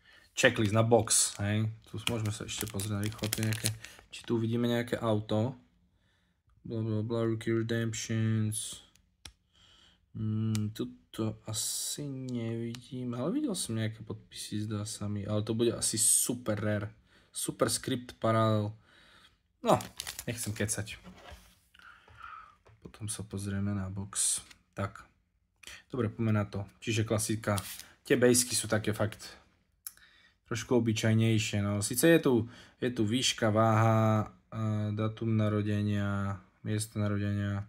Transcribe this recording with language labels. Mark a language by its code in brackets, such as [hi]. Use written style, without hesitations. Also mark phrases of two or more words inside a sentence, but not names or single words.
[sk] checklist na box, hej. Tu môžeme sa ešte pozrieť na rýchlo, či tu uvidíme nejaké auto. Blablabla, Rookie Redemptions. Tuto asi nevidím, ale videl som nejaké podpisy, zdá sa mi, ale to bude asi [en] super rare. Super script parallel. No, [sk] nechcem kecať. Potom sa pozrieme na box. Tak. Dobre, poďme na to. Čiže klasika. Tie basky sú také fakt trošku obyčajnejšie. No. Sice je tu výška, váha, dátum narodenia, miesto narodenia.